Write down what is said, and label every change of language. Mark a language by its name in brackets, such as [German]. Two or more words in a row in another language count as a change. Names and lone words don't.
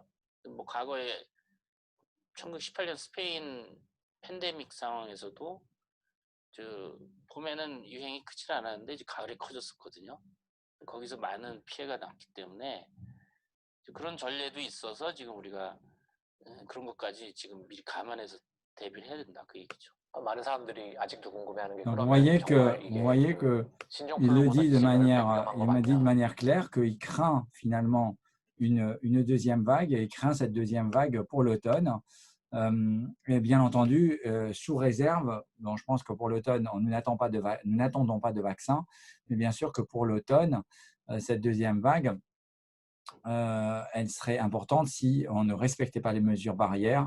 [Korean] 뭐 과거에 1918년 스페인 팬데믹 상황에서도 봄에는 유행이 크지 않았는데 이제 가을에 커졌었거든요. 거기서 많은 피해가 났기 때문에 그런 전례도 있어서 지금 우리가 그런 것까지 지금 미리 감안해서 대비를 해야 된다 그 얘기죠. 많은 사람들이 아직도 궁금해하는 게 [French] Donc [Korean] 그러면 정말 [French] vous [Korean] 이게 [French] voyez [Korean] 그 [French] que il le [Korean] 신종플루보다 [French] dit de [Korean] 이제 여름에 [French] manière, [Korean] 위험한 거 [French] il m'a dit de [Korean] 맞냐? [French] manière claire qu'il craint finalement une deuxième vague et il craint cette deuxième vague pour l'automne. Et bien entendu, sous réserve, bon, je pense que pour l'automne, nous n'attendons pas de vaccin, mais bien sûr que pour l'automne, cette deuxième vague, elle serait importante si on ne respectait pas les mesures barrières.